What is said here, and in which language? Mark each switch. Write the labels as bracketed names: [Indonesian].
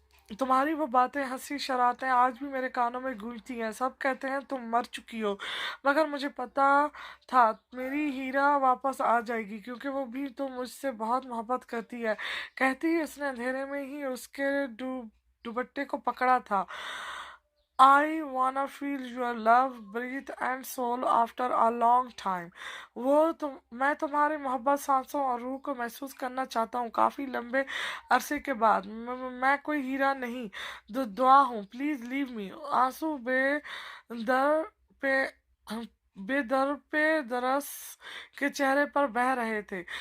[Hindi] तुम्हारी वो बातें, हंसी शरारतें आज भी मेरे कानों में गूंजती हैं। सब कहते हैं तुम मर चुकी हो, मगर मुझे पता था मेरी हीरा वापस आ जाएगी, क्योंकि वो भी तो मुझसे बहुत मोहब्बत करती है। कहती ही उसने अंधेरे में ही उसके दुपट्टे को पकड़ा था। [English] I wanna feel your love, breath and soul after a long time. [Hindi] मैं तुम्हारी मोहब्बत, सांसों और रूह को महसूस करना चाहता हूँ काफी लंबे अरसे के बाद। मैं कोई हीरा नहीं, दुआ हूँ। [English] Please leave me. [Hindi] आंसू बेदर पे बेदरस के चेहरे पर बह रहे थे।